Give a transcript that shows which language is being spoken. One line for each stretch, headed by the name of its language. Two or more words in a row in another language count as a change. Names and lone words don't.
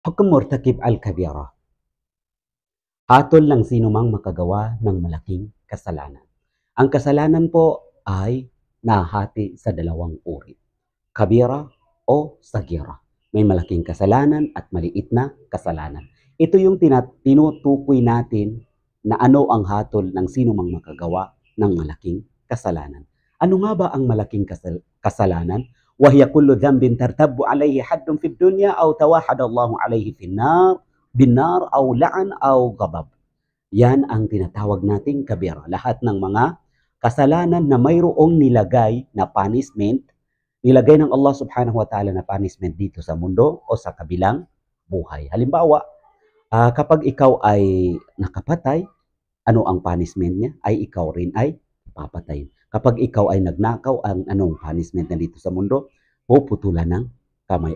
Arabic: حكم مرتكب الكبيرة.
Filipino: Hatol ng sinumang makagawa ng malaking kasalanan. Ang kasalanan po ay nahati sa dalawang uri. Kabira o sagira. May malaking kasalanan at maliit na kasalanan. Ito yung tinutukoy natin na ano ang hatol ng sinumang makagawa ng malaking kasalanan. Ano nga ba ang malaking kasalanan?
Arabic: وهي كل ذنب ترتب عليه حد في الدنيا أو توحد الله عليه في النار بالنار أو لعن أو غضب.
Filipino: Yan ang tinatawag nating kabira. Lahat ng mga kasalanan na mayroong nilagay na punishment, nilagay ng Allah
Arabic: سبحانه وتعالى
Filipino: na punishment dito sa mundo o sa kabilang buhay. Halimbawa, kapag ikaw ay nakapatay, ano ang punishment niya? Ay ikaw rin ay papatayin. Kapag ikaw ay nagnakaw, ang anong punishment na dito sa mundo? Puputulan ng kamay.